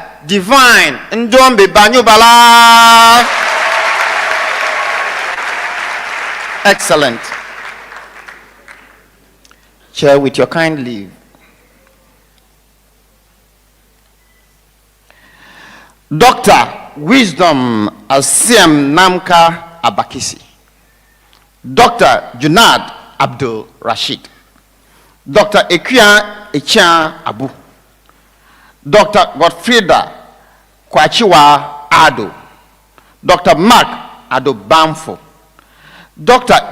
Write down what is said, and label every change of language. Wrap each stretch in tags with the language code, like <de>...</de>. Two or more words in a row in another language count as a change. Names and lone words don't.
<en>Divine Ndombi Banyubala." Excellent. Chair, with your kind leave. Dr. Wisdom Asiem Namka Abakisi. Dr. Junad Abdul Rashid. Dr. Ekia Echan Abu. Dr. Godfrida Kwachiwa Ado. Dr. Mark Ado Bamfo. Dr.</en>